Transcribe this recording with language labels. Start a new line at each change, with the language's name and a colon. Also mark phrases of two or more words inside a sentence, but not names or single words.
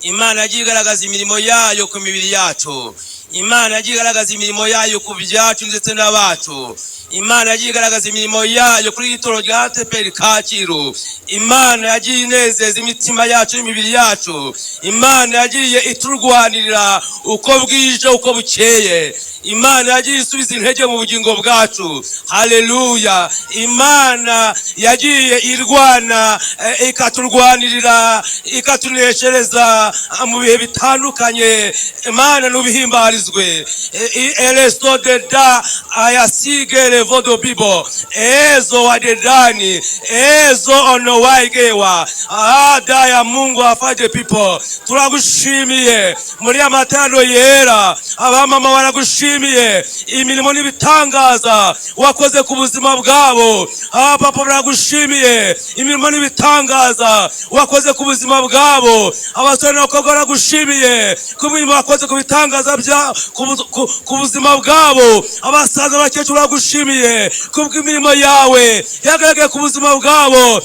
Kinyarwanda: imana yagiye igaragaza imirimo yayo ku mibiri yacu, imana yagiye igaragaza imirimo yayo ku byacu ndetse n'abacu, imana yagiye igaragaza imirimo yayo kuri itoro rya ADEPR Kacyiru, imana yagiye inezeza imitima yacu n'imibiri yacu, imana yagiye iturwanirira uko bwije uko bukeye, imana yagiye isubiza intege mu bugingo bwacu. Haleluya! Imana yagiye irwana ikaturwanirira ikatuneshereza mu bihe bitandukanye. Imana nubihimbarizwe. Elesto de da ayasigere vodo bibo ezo wadedani ezo ono waigewa ada
Swahili: ya Mungu afade people.
Kinyarwanda: Turagushimiye muri amatano yera, abamama baragushimiye imirimo n'ibitangaza wakoze ku buzima bwabo, abapapa baragushimiye imirimo n'ibitangaza wakoze ku buzima bwabo, abasore n'abakobwa baragushimiye ku mirimo wakoze ku bitangaza ku buzima bwabo, abasaza n'abakecuru baragushimiye ku bw'imirimo yawe yagaragaye ku buzima bwabo.